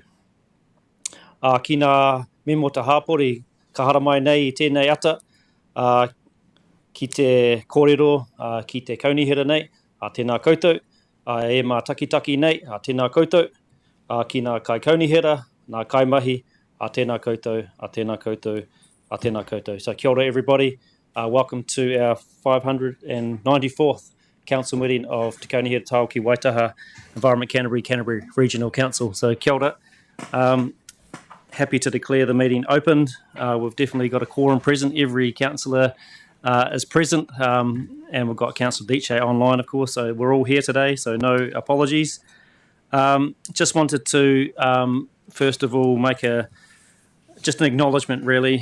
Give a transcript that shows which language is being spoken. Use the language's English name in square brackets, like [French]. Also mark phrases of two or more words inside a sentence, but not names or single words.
[Māori] Ki nā memo ta hāpori, ka hara mai nei I tēnei ata, ki te kōrero, ki te kaunihera nei, tēnā koutou, e mā takitaki nei, tēnā koutou, ki nā kai kaunihera, nā kai mahi, tēnā koutou, tēnā koutou, tēnā koutou. [English] So [Māori] kia ora [English] everybody, welcome to our 594th Council meeting of Te Kaunihera Tau ki Waitaha Environment Canterbury Regional Council. So [Māori] kia ora. [English] Happy to declare the meeting opened. We've definitely got a quorum present. Every councillor is present, and we've got Councillor Diche online, of course, so we're all here today, so no apologies. Just wanted to, first of all, make just an acknowledgement, really.